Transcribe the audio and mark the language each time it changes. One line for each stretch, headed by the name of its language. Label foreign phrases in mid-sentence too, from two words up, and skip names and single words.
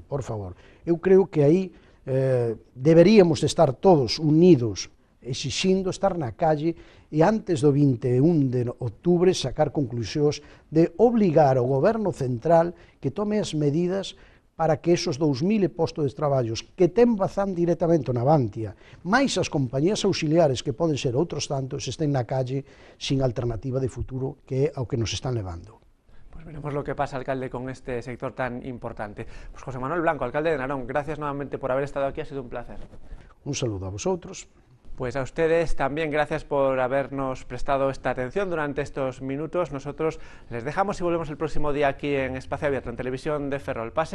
Galician: Por favor, eu creo que aí deberíamos estar todos unidos, exixindo estar na calle e antes do 21 de outubro sacar conclusións de obligar ao goberno central que tome as medidas para que esos 2.000 postos de traballos que ten Bazán directamente na Bantia, máis as compañías auxiliares que poden ser outros tantos, estén na calle sin alternativa de futuro, que é ao que nos están levando.
Spanish: Pues veremos lo que pasa, alcalde, con este sector tan importante. Pues José Manuel Blanco, alcalde de Narón, gracias nuevamente por haber estado aquí, ha sido un placer. Un saludo a vosotros. Pues a ustedes también gracias por habernos prestado esta atención durante estos minutos. Nosotros les dejamos y volvemos el próximo día aquí en Espacio Abierto, en Televisión de Ferrol.